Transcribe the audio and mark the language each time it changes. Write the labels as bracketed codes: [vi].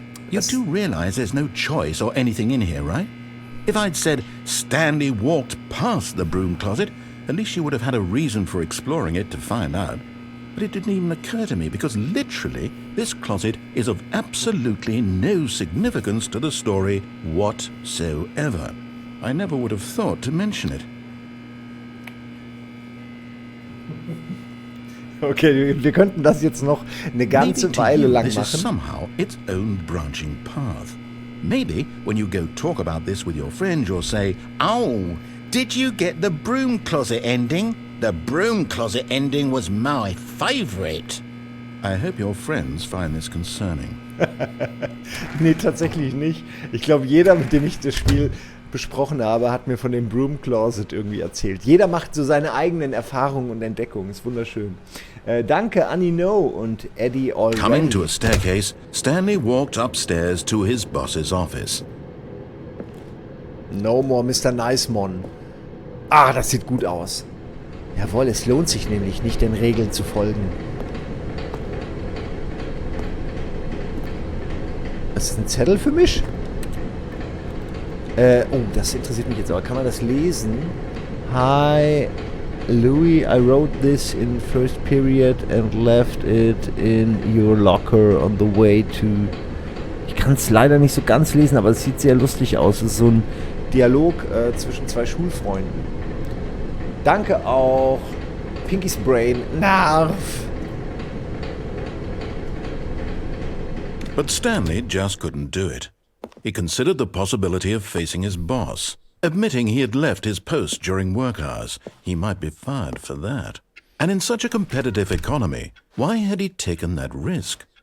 [en] You do realize there's no choice or anything in here, right? If I'd said Stanley walked past the broom closet, at least you would have had a reason for exploring it to find out. But it didn't even occur to me because literally this closet is of absolutely no significance to the story whatsoever. I never would have thought to mention it. [de] Okay, wir könnten das jetzt noch eine ganze Weile lang [en] this is [de] machen. [en] somehow its own branching path. Maybe when you go talk about this with your friend, you'll say, "Oh, did you get the broom closet ending? The broom closet ending was my favorite." I hope your friends find this concerning. [de] Nee, tatsächlich nicht. Ich glaube, jeder, mit dem ich das Spiel besprochen habe, hat mir von dem Broom Closet irgendwie erzählt. Jeder macht so seine eigenen Erfahrungen und Entdeckungen. Ist wunderschön. Danke, Annie No und Eddie Already. [en] Coming to a staircase, Stanley walked upstairs to his boss's office. No more Mr. Nice Mon. [de] Ah, das sieht gut aus. Jawohl, es lohnt sich nämlich, nicht den Regeln zu folgen. Das ist ein Zettel für mich? Oh, das interessiert mich jetzt aber. Kann man das lesen? [en] Hi, Louis, I wrote this in first period and left it in your locker on the way to... [de] Ich kann es leider nicht so ganz lesen, aber es sieht sehr lustig aus. Es ist so ein Dialog zwischen zwei Schulfreunden. Danke auch Pinky's Brain. Narf! [en] But Stanley just couldn't do it. He considered the possibility of facing his boss, admitting he had left his post during work hours. He might be fired for that. And in such a competitive economy, why had he taken that risk?